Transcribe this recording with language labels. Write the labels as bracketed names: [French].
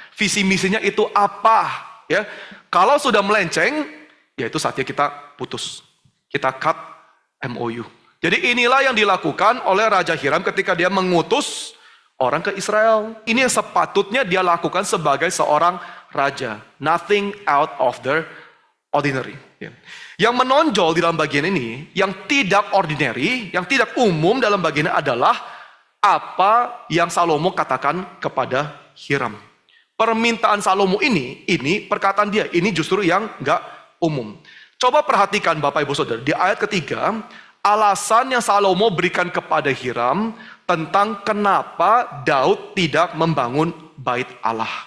[Indonesian] Visi misinya itu apa? Ya, kalau sudah melenceng, ya itu saatnya kita putus. Kita cut MOU. Jadi inilah yang dilakukan oleh Raja Hiram ketika dia mengutus orang ke Israel. Ini yang sepatutnya dia lakukan sebagai seorang raja. [English] Nothing out of the ordinary. [Indonesian] Ya. Yang menonjol di dalam bagian ini, yang tidak ordinary, yang tidak umum dalam bagian ini adalah apa yang Salomo katakan kepada Hiram. Permintaan Salomo ini perkataan dia, ini justru yang enggak umum. Coba perhatikan Bapak Ibu Saudara, di ayat ketiga, alasan yang Salomo berikan kepada Hiram tentang kenapa Daud tidak membangun bait Allah.